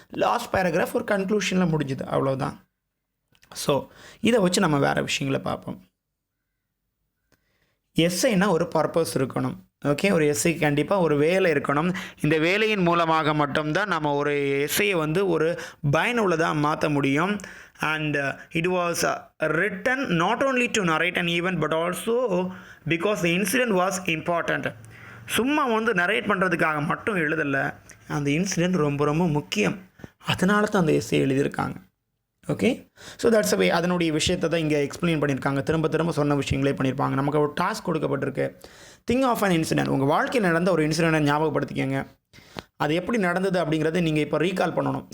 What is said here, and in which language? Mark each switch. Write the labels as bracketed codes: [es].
[ta] Last paragraph ஒரு கன்க்ளூஷனில் முடிஞ்சுது, அவ்வளோதான். ஸோ இதை வச்சு நம்ம வேறு விஷயங்களை பார்ப்போம். எஸ்ஐனா ஒரு பர்பஸ் இருக்கணும். ஓகே, ஒரு எஸ்ஐக்கு கண்டிப்பாக ஒரு வேலை இருக்கணும். இந்த வேலையின் மூலமாக மட்டும்தான் நம்ம ஒரு எஸ்ஐயை வந்து ஒரு பயனுள்ளதாக மாற்ற முடியும். [en] and it was written not only to narrate an event but also because the incident was important. [ta] சும்மா வந்து நரேட் பண்ணுறதுக்காக மட்டும் எழுதலை, அந்த இன்சிடெண்ட் ரொம்ப ரொம்ப முக்கியம், அதனால தான் அந்த எஸ்ஸே எழுதியிருக்காங்க. [en] Okay, so that's a way. [ta] அதனுடைய விஷயத்தை தான் இங்கே எக்ஸ்பிளைன் பண்ணியிருக்காங்க. திரும்ப திரும்ப சொன்ன விஷயங்களே பண்ணியிருப்பாங்க. நமக்கு ஒரு டாஸ்க் கொடுக்கப்பட்டிருக்கு, [en] Think of an incident. [ta] உங்கள் வாழ்க்கையில் நடந்த ஒரு இன்சிடென்ட்டை ஞாபகப்படுத்திக்கங்க. அது எப்படி நடந்தது அப்படிங்கிறத நீங்கள் இப்போ ரீகால் பண்ணணும்.